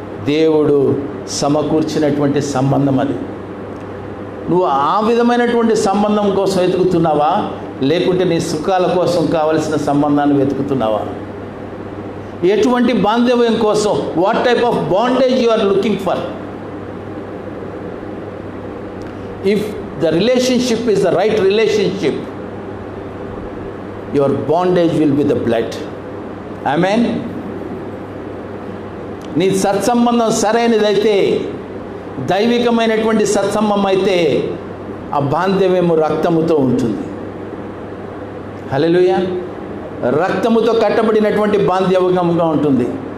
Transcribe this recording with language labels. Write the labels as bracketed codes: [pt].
[te] దేవుడు సమకూర్చినటువంటి సంబంధం అది. నువ్వు ఆ విధమైనటువంటి సంబంధం కోసం వెతుకుతున్నావా, లేకుంటే నీ సుఖాల కోసం కావలసిన సంబంధాన్ని వెతుకుతున్నావా? ఎటువంటి బాంధవ్యం కోసం, [en] What type of bondage you are looking for? if the relationship is the right relationship, your bondage will be the blood. Amen. [te] నీ సత్సంబంధం సరైనదైతే, దైవికమైనటువంటి సత్సంబంధం అయితే, ఆ బాంధవ్యము రక్తముతో ఉంటుంది. హల్లెలూయా. రక్తముతో కట్టబడినటువంటి బాంధవ్యంగా ఉంటుంది.